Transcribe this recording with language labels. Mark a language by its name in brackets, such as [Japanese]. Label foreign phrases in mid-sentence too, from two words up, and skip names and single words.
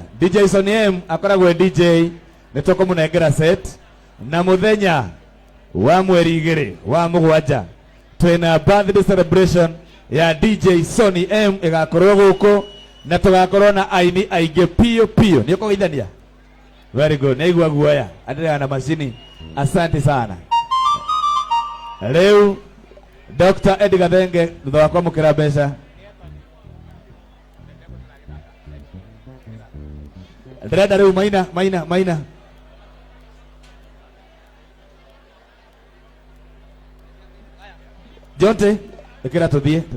[Kikuyu] DJ Sonny M akoragwo DJ nĩ tũkũmũnengera set na muthenya wa mweri 2 wa mugwanja twina [English] birthday celebration [Kikuyu] ya DJ Sony M igakorwo guku na tugakorwo na aini aingĩ pio pio. Nĩ ũkũgeithania? [English] Very good. [Kikuyu] Naigua guoya [Swahili] endelea na mashini. Asante sana. Leo Dr. [Kikuyu] Edgar Thenge thutha wa kwamũkĩra mbeca ndĩrenda rĩu maina Jonte ĩkĩra tũthiĩ.